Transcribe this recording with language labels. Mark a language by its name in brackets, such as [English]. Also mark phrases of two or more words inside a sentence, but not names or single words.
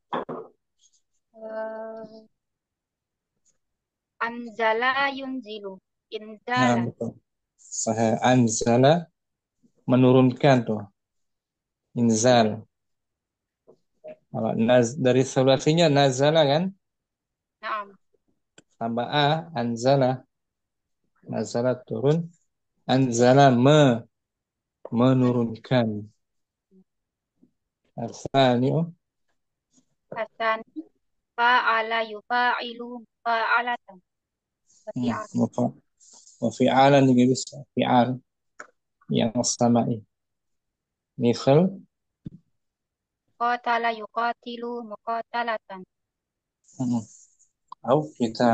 [Arabic] Anzala yunzilu Nah, inzalan. [Banjar] betul. [Arabic] Sahih anzala [Banjar] menurunkan tuh. [Arabic] Inzal. [Banjar] Kalau dari sulasinya nazala kan? [Arabic] Naam. [Banjar] Tambah a anzala. Nazala turun. Anzala menurunkan. [Arabic] Asani Hasani fa'ala yufa'ilu fa'alatan. [Banjar] Wafi'alan juga bisa. Fi'al yang sama'i. Misal [Arabic] Qatala yuqatilu muqatalatan. [Banjar] au kita